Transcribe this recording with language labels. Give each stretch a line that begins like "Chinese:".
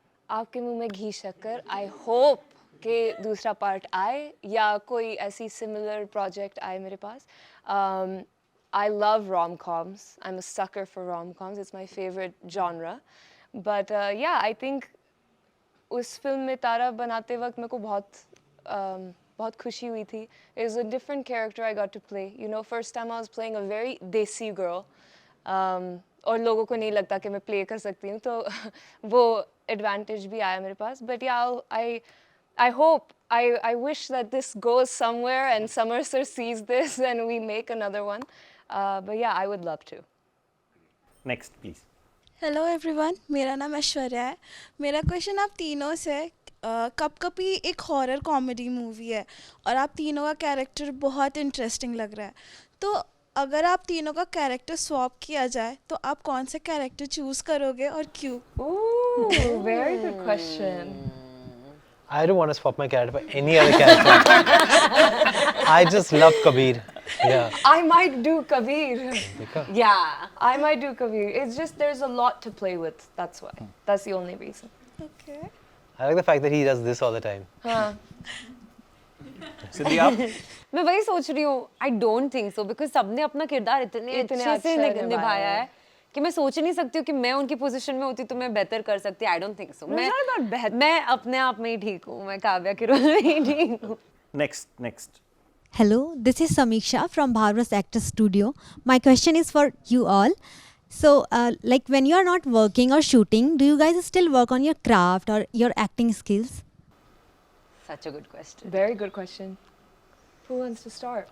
Hindi: आपके मुंह में घी शक्कर,
English: I hope
Hindi: कि दूसरा पार्ट आए या कोई ऐसी सिमिलर प्रोजेक्ट आए मेरे पास.
English: I love rom-coms. I'm a sucker for rom-coms. It's my favorite genre. But yeah, I think
Hindi: उस फिल्म में तारा बनाते वक्त मेरे को बहुत खुशी हुई थी.
English: It was a different character I got to play. You know, first time I was playing a very desi girl.
Hindi: और लोगों को नहीं लगता कि मैं प्ले कर सकती हूँ, तो वो एडवांटेज भी आया मेरे पास.
English: But yeah, I hope, I wish that this goes somewhere and Summer Sir sees this and we make another one. But yeah, I would love to. Next please. Hello everyone,
Hindi: मेरा नाम ऐश्वर्या है. मेरा question आप तीनों से है. कपकपी एक horror comedy movie है और आप तीनों का कैरेक्टर बहुत इंटरेस्टिंग लग रहा है. तो अगर आप तीनों का कैरेक्टर स्वैप किया जाए तो आप कौन सा कैरेक्टर चूज करोगे और क्यों?
English: Ooh, very good question. I don't want to swap my character for any other character. I just love Kabir. Yeah. I might do Kabir.
Hindi: देखा?
English: Yeah, I might do Kabir. It's just there's a lot to play with. That's why. That's the only reason. Okay. I like the fact that he does this all the time.
Hindi: हाँ. सिद्धि आप. मैं वही सोच रही हूँ.
English: I don't think so because
Hindi: सबने अपना किरदार इतने अच्छे से अच्छा निभाया है कि मैं सोच नहीं सकती हूँ कि मैं उनकी पोजीशन में होती तो मैं बेहतर कर सकती.
English: I don't think so.
Hindi: मैं अपने आप में ही ठीक हूँ. मैं काव्या के रोल में ही ठीक हूँ.
English: Next. Hello, this is Samiksha from Bharwas Actors Studio. My question is for you all. So, like when you are not working or shooting, do you guys still work on your craft or your acting skills? Such a good question. Very good question. Who wants to start?